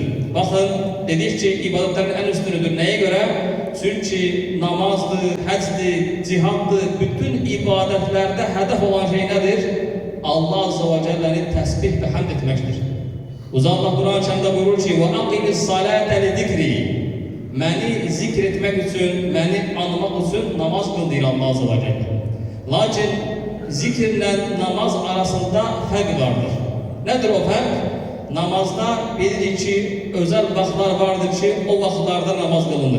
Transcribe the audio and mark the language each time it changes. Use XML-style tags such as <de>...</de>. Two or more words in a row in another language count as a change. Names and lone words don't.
<tr>Bakın dedik ki ibadetlerin en üstünüdür. Neye göre? Çünkü namazdı, hacdı, cihattı, bütün ibadetlerde hedef olan şey nedir? Allah</tr> <ar>عز وجل</ar> <tr>tesbih ve hamd etmektir. Allah Kur'an-ı Kerim'de buyurur ki</tr> <ar>وَاَقِمِ الصَّلَاةَ لِذِكْرِي.</ar> <tr>Beni zikretmek için, beni anmak için namaz kıl diyor Allah</tr> <ar>عز وجل.</ar> <tr>Lakin zikirle namaz arasında fark vardır. Nedir o fark? Namazda bilirik ki özel vaktlar vardır ki o vaktlarda namaz kılınır.</tr>